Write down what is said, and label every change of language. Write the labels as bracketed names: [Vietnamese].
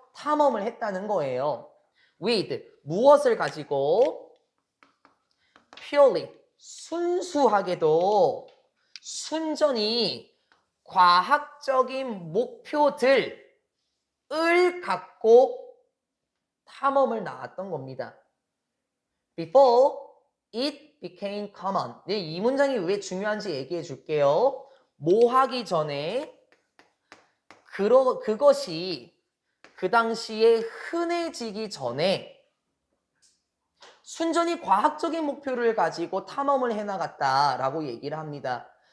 [Korean] 탐험을 했다는 거예요. with 무엇을 가지고 purely 순수하게도 순전히 과학적인 목표들을 갖고 탐험을 나왔던 겁니다. [English] Before it became common. [Korean] 네, 이 문장이 왜 중요한지 얘기해 줄게요. 뭐 하기 전에 그것이 그 당시에 흔해지기 전에 순전히 과학적인 목표를 가지고 탐험을 해나갔다라고 얘기를 합니다.